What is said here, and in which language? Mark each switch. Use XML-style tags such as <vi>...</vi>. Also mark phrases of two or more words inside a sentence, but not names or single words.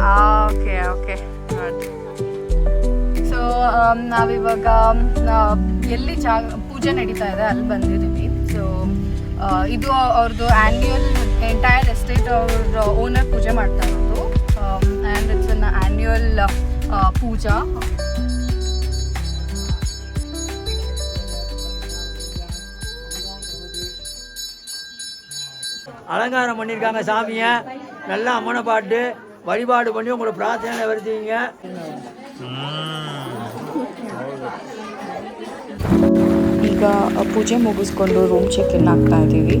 <en>Okay. Good.</en> <kn>So ನಾವಿವಾಗ ಎಲ್ಲಿ ಪೂಜೆ ನಡೀತಾ ಇದೆ ಅಲ್ಲಿ ಬಂದಿದ್ದೀವಿ. ಸೊ ಇದು ಅವ್ರದ್ದು</kn> <en>annual entire estate</en> <kn>ಅವ್ರ ಓನರ್ ಪೂಜೆ ಮಾಡ್ತಾ ಇರೋದು</kn> <en>and it's an annual pooja.</en> <ta>அலங்காரம் பண்ணியிருக்காங்க சாமியை. நல்லா அம்மனை பாட்டு வழிபாடு பண்ணி உங்களோட பிரார்த்தனை வருத்தீங்க.</ta> <kn>ಈಗ ಪೂಜೆ ಮುಗಿಸ್ಕೊಂಡು</kn> <en>room check in</en> <kn>ಆಗ್ತಾ ಇದ್ದೀವಿ.</kn>